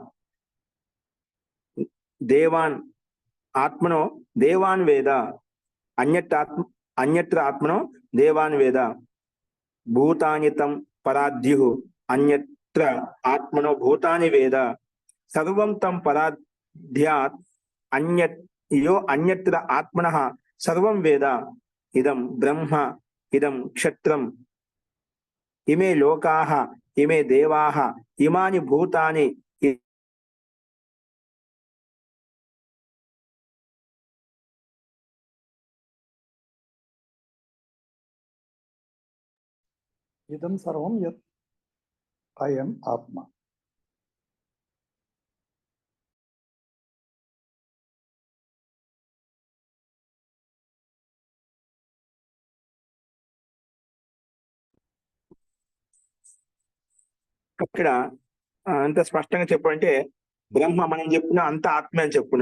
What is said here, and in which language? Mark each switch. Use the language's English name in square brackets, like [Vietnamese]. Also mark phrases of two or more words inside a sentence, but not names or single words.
[Sanskrit] దేవాన్ ఆత్మనో దేవాన్ వేద అన్యత్ర ఆత్మనో దేవాన్ వేద భూతానితం పరాద్యుః అన్యత్ర ఆత్మనో భూతాని వేద సర్వం తం పరాధ్యాత్ యో అన్యత్ర ఆత్మనః సర్వం వేద ఇదం బ్రహ్మ ఇదం క్షత్రం ఇమే లోకాః ఇమే దేవాః ఇమాని భూతాని ఇదం సర్వం యత్ అయం ఆత్మ. [Telugu] ఇక్కడ అంత స్పష్టంగా చెప్పాలంటే బ్రహ్మ మనం చెప్పుకున్నాం అంత ఆత్మ అని చెప్పుకున్నాం.